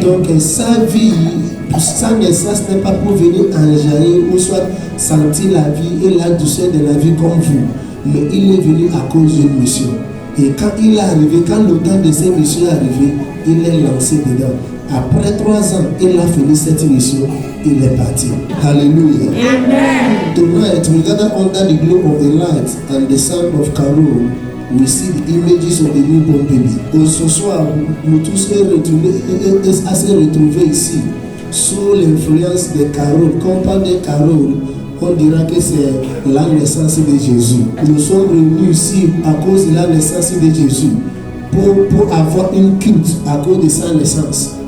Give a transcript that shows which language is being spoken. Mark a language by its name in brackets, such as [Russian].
[French] Donc sa vie, sa naissance n'est pas pour venir enjailler ou soit sentir la vie et la douceur de la vie comme vous, mais il est venu à cause d'une mission. Et quand il est arrivé, quand le temps de cette mission est arrivé, il est lancé dedans. Après 3 ans, il a fini cette mission, il est parti. Hallelujah. Amen. [English] Tonight, we're gathered under the glow of the light and the sound of carol. We see the images of the newborn baby. [French] Et ce soir, nous tous sommes retrouvés ici sous l'influence des caroles. Quand on parle des caroles, on dira que c'est la naissance de Jésus. Nous sommes réunis ici à cause de la naissance de Jésus pour avoir une culte à cause de sa naissance.